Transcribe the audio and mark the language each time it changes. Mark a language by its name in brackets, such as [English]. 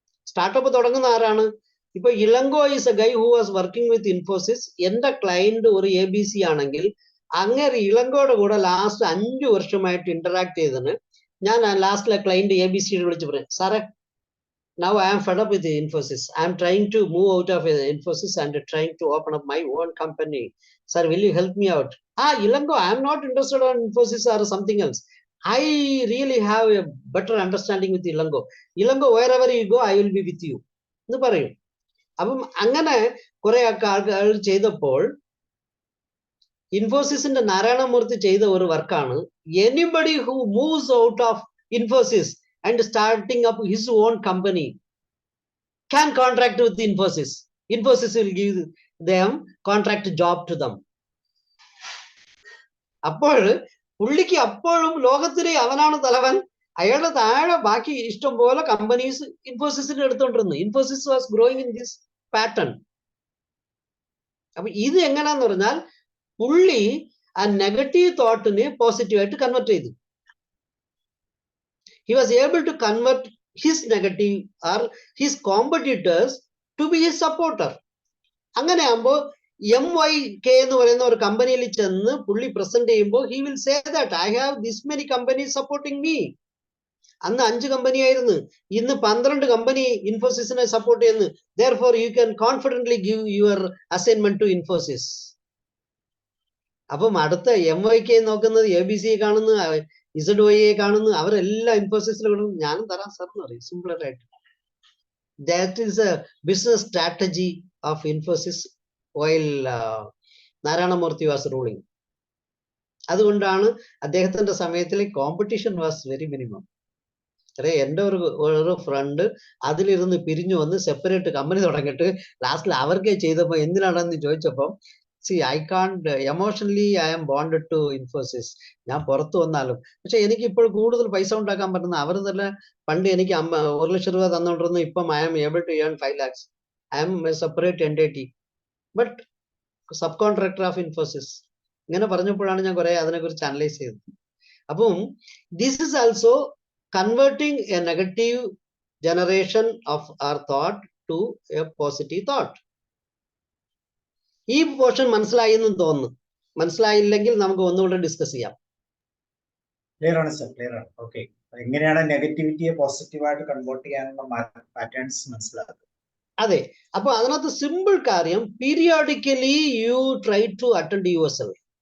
[Malayalam] Startup തുടങ്ങുന്ന ആരാണ്? ഇപ്പൊ [English] Elango is a guy who was working with Infosys. [Malayalam] എന്റെ ക്ലയന്റ് ഒരു ABC ആണെങ്കിൽ അങ്ങനെ ഇളങ്കോയുടെ കൂടെ ലാസ്റ്റ് 5 വർഷമായിട്ട് ഇന്ററാക്ട് ചെയ്തതിന് ഞാൻ ലാസ്റ്റിലെ ക്ലയന്റ് ABC വിളിച്ച് പറയും, സാറേ, [English] now I am fed up with the Infosys. I am trying to move out of Infosys and trying to open up my own company. Sir, will you help me out? Ilango, I am not interested on Infosys or something else. I really have a better understanding with Ilango. Ilango, wherever you go, I will be with you. [Malayalam] എന്ന് പറയും. അപ്പം അങ്ങനെ കുറെ ആൾക്കാർ ചെയ്തപ്പോൾ ഇൻഫോസിസിന്റെ നാരായണമൂർത്തി ചെയ്ത ഒരു വർക്കാണ്, [English] Anybody who moves out of Infosys and starting up his own company can contract with Infosys. Infosys will give them contract job to them. [Malayalam] അപ്പോൾ പുള്ളിക്ക് അപ്പോഴും ലോകത്തിലെ അവനാണ് തലവൻ. അയാളുടെ താഴെ ബാക്കി ഇഷ്ടം പോലെ companies ഇൻഫോസിസിന് എടുത്തോണ്ടിരുന്നു. [English] Infosys was growing in this pattern. [Malayalam] അപ്പൊ ഇത് എങ്ങനെയാന്ന് പറഞ്ഞാൽ പുള്ളി ആ നെഗറ്റീവ് തോട്ടിനെ പോസിറ്റീവായിട്ട് കൺവെർട്ട് ചെയ്തു. [English] He was able to convert his negative or his competitors to be his supporter. [Malayalam] അങ്ങനെ ആകുമ്പോൾ MYK എന്ന് പറയുന്ന ഒരു കമ്പനിയിൽ ചെന്ന് പുള്ളി പ്രസന്റ് ചെയ്യുമ്പോൾ [English] he will say that I have this many companies supporting me. [Malayalam] അന്ന് 5 കമ്പനി ആയിരുന്നു, ഇന്ന് 12 കമ്പനി ഇൻഫോസിസിനെ സപ്പോർട്ട് ചെയ്യുന്നു. [English] Therefore you can confidently give your assignment to Infosys. [Malayalam] അപ്പം അടുത്ത MYK നോക്കുന്നത് ABC കാണുന്നു, ZYA കാണുന്നു, അവരെല്ലാം ഇൻഫോസിസിൽ കാണുന്നു. ഞാനും തരാം സാർ എന്ന് പറയും സിമ്പിൾ ആയിട്ട്. [English] That is a business strategy of Infosys while Narayanamurthy was ruling. [Malayalam] അതുകൊണ്ടാണ് അദ്ദേഹത്തിന്റെ സമയത്തിൽ [English] Competition was very minimum. [Malayalam] എന്റെ ഒരു ഫ്രണ്ട് അതിലിരുന്ന് പിരിഞ്ഞു വന്ന് സെപ്പറേറ്റ് കമ്പനി തുടങ്ങിയിട്ട് ലാസ്റ്റിൽ അവർക്കേ ചെയ്തപ്പോ എന്തിനാണെന്ന് ചോദിച്ചപ്പം, [English] see, I can't emotionally I am bonded to Infosys. [Malayalam] ഞാൻ പുറത്തു വന്നാലും പക്ഷെ എനിക്ക് ഇപ്പോൾ കൂടുതൽ പൈസ ഉണ്ടാക്കാൻ പറ്റുന്ന അവർ തന്നെ. പണ്ട് എനിക്ക് 1 ലക്ഷം രൂപ തന്നോണ്ടിരുന്നു, ഇപ്പം [English] I am able to earn 5 lakhs. I am a separate entity but subcontractor of Infosys. [Malayalam] ഇങ്ങനെ പറഞ്ഞപ്പോഴാണ് ഞാൻ കുറെ അതിനെക്കുറിച്ച് അനലൈസ് ചെയ്തത്. അപ്പം this is also converting a negative generation of our thought to a positive thought. ഈ പോർഷൻ മനസ്സിലായി എന്ന് തോന്നുന്നു. മനസ്സിലായില്ലെങ്കിൽ നമുക്ക് ഒന്നുകൂടെ ഡിസ്കസ് ചെയ്യാം. ക്ലിയർ ആണ് സർ, ക്ലിയർ ആണ്. ഓക്കെ, എങ്ങനെയാണ് നെഗറ്റിവിറ്റിയെ പോസിറ്റീവായിട്ട് കൺവേർട്ട് ചെയ്യാനുള്ള പാറ്റേൺസ് മനസ്സിലാക്കുക. അതെ, അപ്പൊ അതിനകത്ത് സിമ്പിൾ കാര്യം, [English] Periodically you try to attend your self.